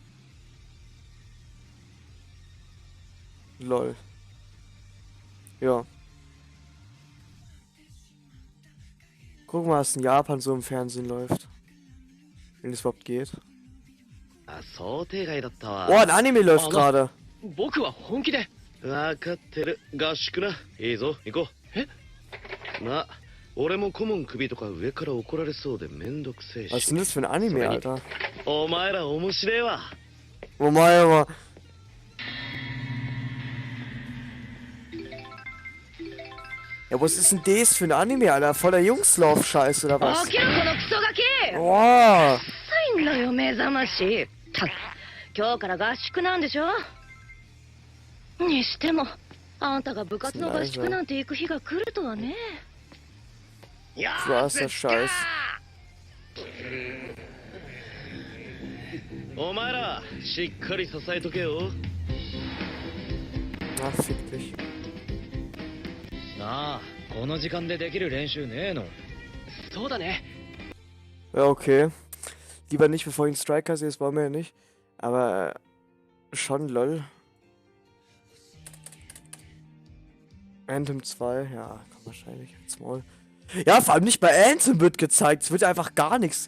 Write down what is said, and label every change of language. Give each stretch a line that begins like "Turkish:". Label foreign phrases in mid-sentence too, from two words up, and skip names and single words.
German: LOL. Ja. Guck mal, was in Japan so im Fernsehen läuft. Wenn es überhaupt geht. Oh, ein Anime läuft gerade.
Japanese: 僕は本気で分かってる合宿ないいぞ行こうまあ俺も顧問首とか上から怒られそうでめんどくせえし
German: Was ist denn das für ein Anime, Alter?
Japanese: お前ら面白えわ
German: Oh mein Gott. Ja, was ist denn das für ein Anime, Alter? Voller Jungslauf-Scheiß oder was?
Japanese: 起きろこのクソガキ
German: Boah.
Japanese: 臭いんだよ目覚ましたく今日から合宿なんでしょにしてもあんたが部活の合宿なんて行く日が来るとはね
German: Krasser Scheiß.
Japanese: お前らしっかり支えとけよ
German: Na, fick dich.
Japanese: なあこの時間でできる練習ねえのそうだね
German: Ja, okay. Lieber nicht, bevor ich einen Striker sehe, das wollen wir ja nicht. Aber schon lol. Anthem 2, ja, kann wahrscheinlich jetzt mal. Ja, vor allem nicht bei Anthem wird gezeigt. Es wird einfach gar nichts.